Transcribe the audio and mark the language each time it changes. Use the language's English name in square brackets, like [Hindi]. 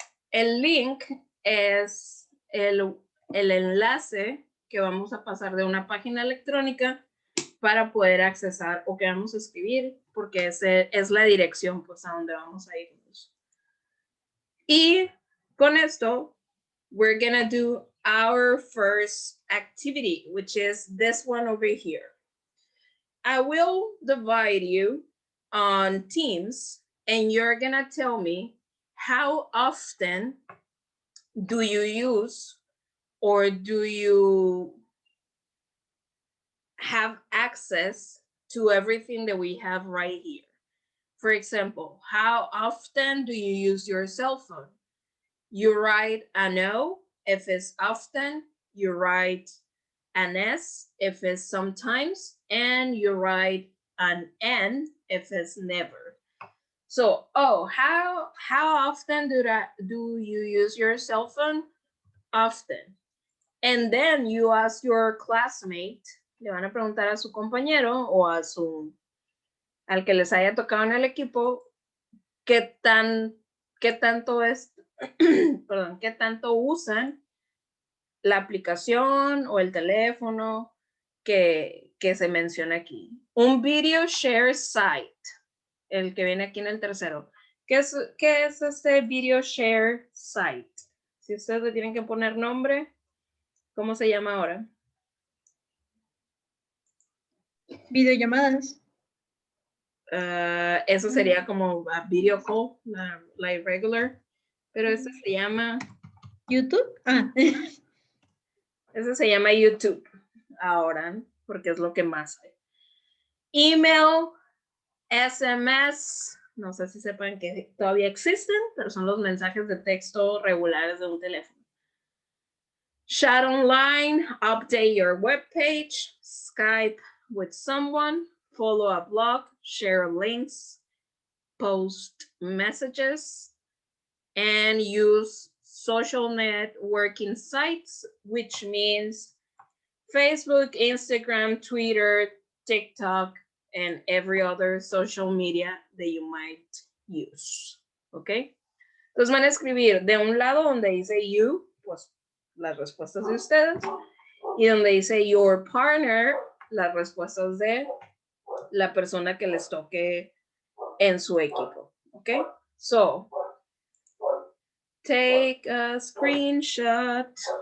[Spanish] El link es el enlace que vamos a pasar de una página electrónica para poder accesar o que vamos a escribir, porque es la dirección pues a donde vamos a irnos. Y con esto, [English] we're gonna do our first activity, which is this one over here. I will divide you on teams, and you're gonna tell me how often do you use or do you have access to everything that we have right here. For example, how often do you use your cell phone? You write an O if it's often, you write an S if it's sometimes, and you write an N if it's never. So, how often do you use your cell phone? Often. And then you ask your classmate, [Spanish] le van a preguntar a su compañero o al que les haya tocado en el equipo, qué tanto perdón, qué tanto usan la aplicación o el teléfono que se menciona aquí. Un video share site, el que viene aquí en el tercero. ¿Qué es este video share site? Si ustedes le tienen que poner nombre, ¿cómo se llama ahora? Videollamadas. Eso sería como [English] a video call, like regular, [Spanish] pero este se llama YouTube. Ese se llama YouTube ahora, porque es lo que más hay. Email, SMS, no sé si sepan que todavía existen, pero son los mensajes de texto regulares de un teléfono. [English] Chat online, update your webpage, Skype with someone, follow a blog, share links, post messages, and use social networking sites, which means Facebook, Instagram, Twitter, TikTok, and every other social media that you might use. [Spanish] ¿Ok? Entonces van a escribir de un lado donde dice you, pues las respuestas de ustedes, y donde dice your partner, las respuestas de la persona que les toque en su equipo. ¿Ok? [English] So, take a screenshot.